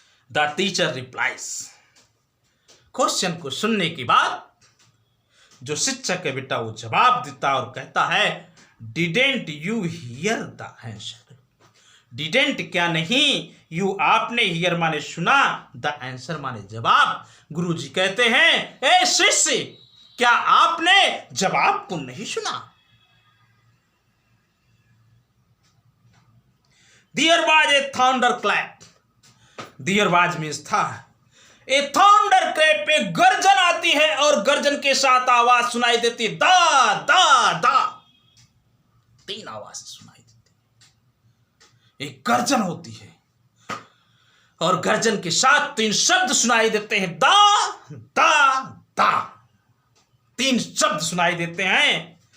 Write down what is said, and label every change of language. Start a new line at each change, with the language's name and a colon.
English: the teacher replies,
Hindi: question को सुनने के बाद जो शिक्षक है बेटा वो जवाब देता और कहता है
English: Didn't you hear the answer?
Hindi: Didn't क्या नहीं, यू आपने, हियर माने सुना, द आंसर माने जवाब। गुरुजी कहते हैं ए शिष्य, क्या आपने जवाब को नहीं सुना?
English: There was a thunder clap. There was means था। A thunder clap
Hindi: पे गर्जन आती है और गर्जन के साथ आवाज सुनाई देती है दा दा दा, तीन आवाज सुनाई देती। एक गर्जन होती है और गर्जन के साथ तीन शब्द सुनाई देते हैं दा दा दा, तीन शब्द सुनाई देते हैं।